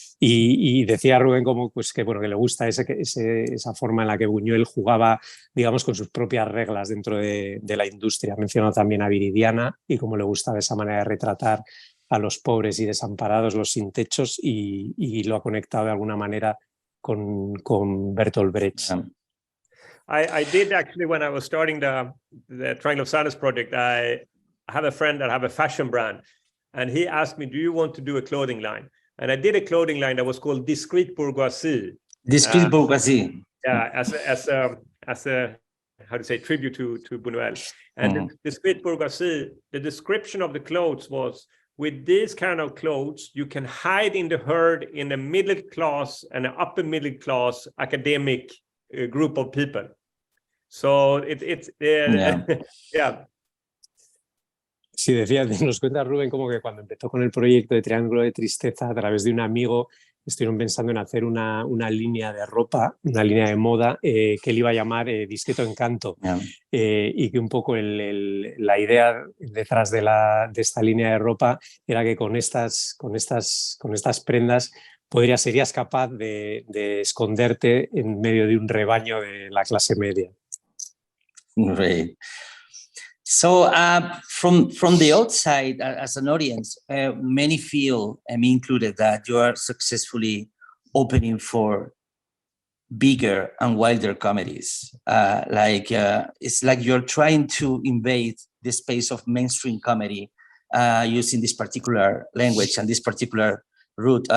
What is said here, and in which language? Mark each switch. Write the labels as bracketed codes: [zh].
[es] Y decía Rubén como, pues, que, bueno, que le gusta esa forma en la que Buñuel jugaba, digamos, con sus propias reglas dentro de la industria. Ha mencionado también a Viridiana y cómo le gustaba esa manera de retratar a los pobres y desamparados, los sin techos, y lo ha conectado de alguna manera con Bertolt Brecht. [en] I did actually, when I was starting the Triangle of Sadness project, I have a friend that have a fashion brand, and he asked me, do you want to do a clothing line? And I did a clothing line that was called Discreet Bourgeoisie. Discreet Bourgeoisie. Yeah, as a how to say, tribute to Buñuel. And Discreet Bourgeoisie, the description of the clothes was, with these kind of clothes, you can hide in the herd in a middle class and an upper middle class academic group of people. So it's yeah. [es] Sí, nos cuenta Rubén como que cuando empezó con el proyecto de Triángulo de Tristeza, a través de un amigo, estuvieron pensando en hacer una línea de ropa, una línea de moda que él iba a llamar Discreto Encanto. Y que un poco la idea detrás de esta línea de ropa era que con estas prendas serías capaz de esconderte en medio de un rebaño de la clase media. [en] Great. So from the outside, as an audience, many feel, me included, that you are successfully opening for bigger and wilder comedies. It's like you're trying to invade the space of mainstream comedy using this particular language and this particular route.